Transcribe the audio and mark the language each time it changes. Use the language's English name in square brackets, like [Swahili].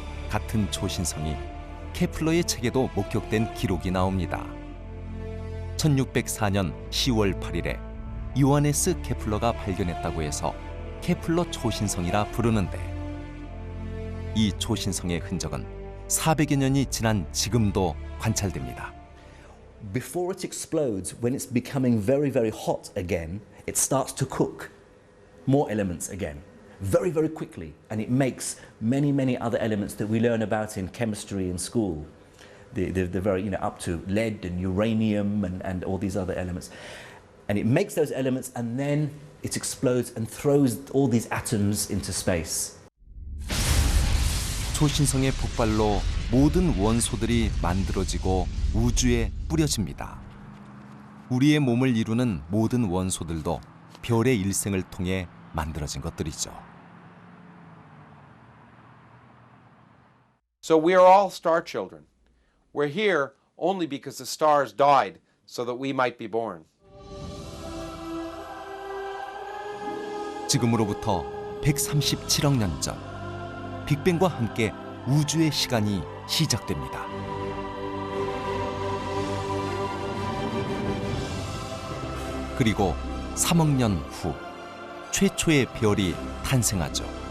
[Korean] 같은 초신성이 케플러의 책에도 목격된 기록이 나옵니다. 1604년 10월 8일에 요하네스 케플러가 발견했다고 해서 케플러 초신성이라 부르는데 이 초신성의 흔적은 400여 년이 지난 지금도 관찰됩니다. [English] Before it explodes, when it's becoming very, very hot again, it starts to cook more elements again, very, very quickly. And it makes many, many other elements that we learn about in chemistry in school. The very, up to lead and uranium and all these other elements. And it makes those elements and then it explodes and throws all these atoms into space. [Korean] 초신성의 폭발로 모든 원소들이 만들어지고 우주에 뿌려집니다. 우리의 몸을 이루는 모든 원소들도 별의 일생을 통해 만들어진 것들이죠. [English] So we are all star children. We're here only because the stars died so that we might be born. [Korean] 지금으로부터 137억 년 전, 빅뱅과 함께 우주의 시간이 시작됩니다. 그리고 3억 년 후 최초의 별이 탄생하죠.